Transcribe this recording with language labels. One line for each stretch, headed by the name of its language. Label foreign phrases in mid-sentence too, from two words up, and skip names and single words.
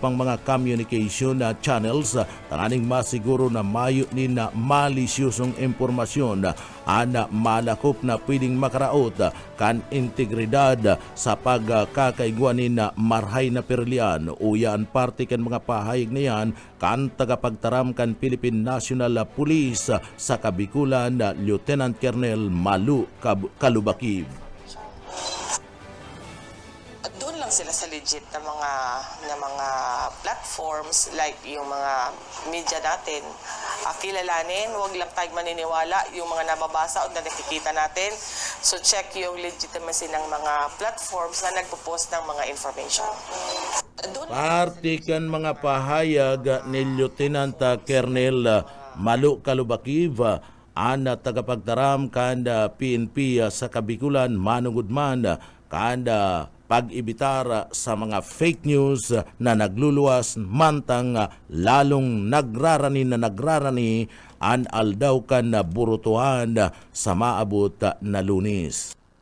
Bikol: pang mga
English: communication channels
Bikol: tanganing masiguro na mayo ni na malisyosong impormasyon na malakop na pwedeng makaraot kan integridad sa pagkakaigwanin na marhay na perlian o yan parte kan mga pahayag na yan kan tagapagtaram kan Philippine National Police sa Kabikulan Lieutenant Colonel Malu Kalubakib.
Filipino: At doon lang sila sa legit na mga platforms like yung mga media natin. Kilalanin, huwag lang tayo maniniwala yung mga nababasa o na nakikita natin. So check yung legitimacy ng mga platforms na nagpo-post ng mga information.
Bikol: Partikan mga pahayag ni Lieutenant Colonel Malu Kalubakib ang tagapagtaram kanda PNP sa Kabikulan manungudman kanda pag-ibitar sa mga
English: fake news
Bikol: na nagluluwas mantang lalong nagrarani an aldaw kan na burutuhan sa maabot na Lunes.